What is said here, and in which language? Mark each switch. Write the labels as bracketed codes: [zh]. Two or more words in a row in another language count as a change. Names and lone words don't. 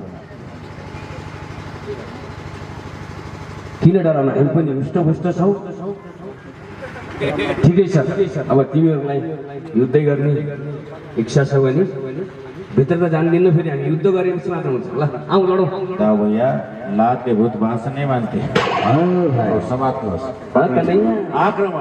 [ne] किन डराउन, हामी पनि हुष्टपुष्ट छौँ। ठिकै छ, अब तिमीहरूलाई युद्धै गर्ने इच्छा छ भने भित्र त जान्दिनँ, फेरि हामी युद्ध गरेपछि मात्र हुन्छ। ल आउँ लडौँ। [hi] ता भैया लात के भूत भाषण नहीं मानते। और समाप्त हो। आक्रमण